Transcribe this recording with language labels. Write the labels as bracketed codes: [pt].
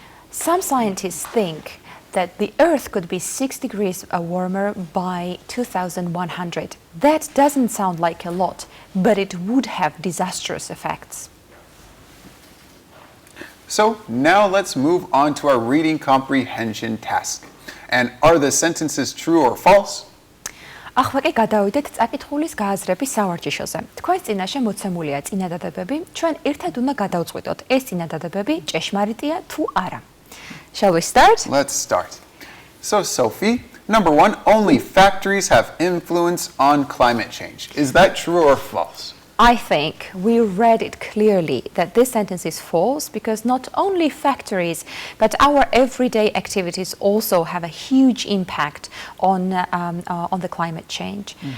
[en] Some scientists think that the Earth could be 6 degrees warmer by 2100. That doesn't sound like a lot, but it would have disastrous effects. So now let's move on to our reading comprehension task. And are the sentences true or false? [ka] ახლა კი გადავიდეთ წაკითხულის გააზრების სავარჯიშოზე. თქვენს წინაშე მოცემულია წინადადებები, ჩვენ ერთად უნდა გადავწყვიტოთ, ეს წინადადებები ჭეშმარიტია თუ არა. [en] Shall we start? Let's start. So Sophie, number 1, only factories have influence on climate change. Is that true or false? I think we read it clearly that this sentence is false because not only factories, but our everyday activities also have a huge impact on the climate change.